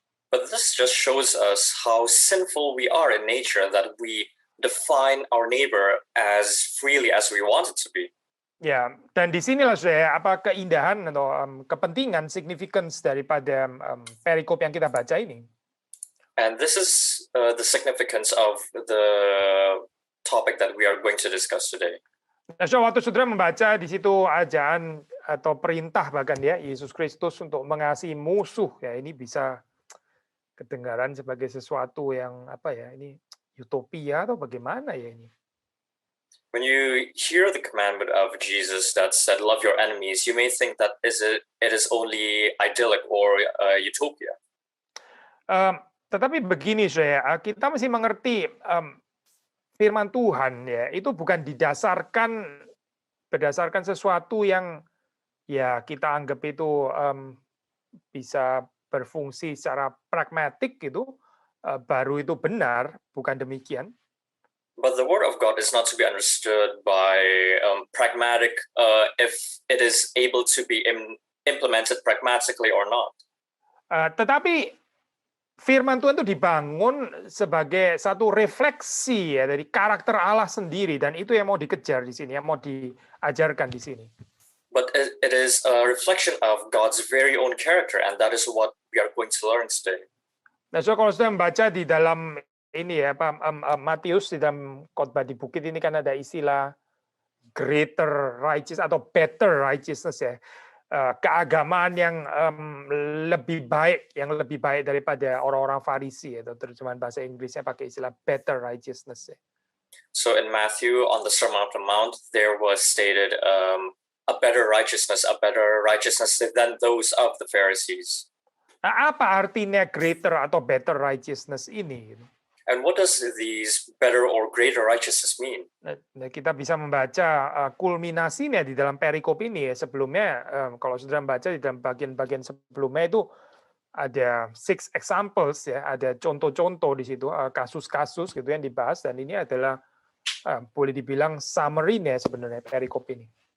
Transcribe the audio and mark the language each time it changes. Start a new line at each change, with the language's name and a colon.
English: But this just shows us how sinful we are in nature, that we define our neighbor as freely as we want it to be.
Indonesian: Ya, dan di sinilah saya apa keindahan atau kepentingan significance daripada perikop yang kita baca ini.
English: And this is the significance of the topic that we are going to discuss today.
Indonesian: Nah, so waktu saudara membaca di situ ajaran atau perintah bahkan ya Yesus Kristus untuk mengasihi musuh, ya ini bisa kedengaran sebagai sesuatu yang apa ya, ini utopia atau bagaimana ya ini?
English: When you hear the commandment of Jesus that said, love your enemies, you may think that it is only idyllic or utopia.
Indonesian: Tetapi begini saya, kita mesti mengerti firman Tuhan ya, itu bukan berdasarkan sesuatu yang ya kita anggap itu bisa berfungsi secara pragmatik gitu, baru itu benar, bukan demikian.
English: But the word of God is not to be understood by pragmatic if it is able to be implemented pragmatically or not.
Indonesian: Tetapi firman Tuhan itu dibangun sebagai satu refleksi ya dari karakter Allah sendiri, dan itu yang mau dikejar di sini, yang mau diajarkan di sini.
English: But it is a reflection of God's very own character, and that is what we are going to learn today.
Indonesian: Nah, so kalau sudah membaca di dalam ini ya, Matius di dalam khotbah di bukit ini kan ada istilah greater righteousness atau better righteousness ya, keagamaan yang lebih baik daripada orang-orang Farisi, atau terjemahan bahasa Inggrisnya pakai istilah better righteousness ya.
English: So in Matthew on the Sermon on the Mount there was stated a better righteousness than those of the Pharisees.
Indonesian: Nah, apa artinya greater atau better righteousness ini?
English: And what does these better or greater righteousness mean?
Indonesian: Nah, kita bisa membaca kulminasinya di dalam perikop ini ya. Sebelumnya, kalau sudah membaca di dalam bagian-bagian sebelumnya itu ada 6 examples ya, ada contoh-contoh di situ, kasus-kasus gitu yang dibahas, dan ini adalah boleh dibilang summary-nya sebenarnya perikop ini.